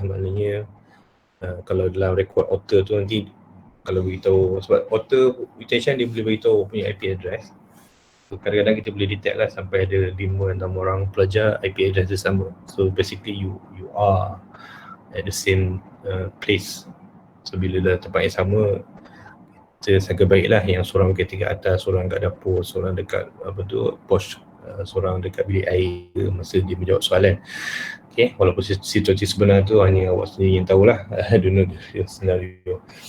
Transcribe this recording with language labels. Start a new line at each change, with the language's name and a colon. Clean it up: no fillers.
Malay: Maknanya kalau dalam rekod author tu nanti kalau beritahu, sebab author retention dia boleh beritahu punya IP address. kadang-kadang kita boleh detect lah sampai ada 5-6 orang pelajar IP address dia sama.
English: So basically you are at the same place.
Malay: So bila dah tempat yang sama, kita sangka baiklah yang seorang berada kat atas, seorang kat dapur, seorang dekat pos, seorang dekat bilik air masa dia menjawab soalan. Okay, walaupun situasi sebenar tu hanya awak sendiri yang tahulah.
English: I don't know the scenario.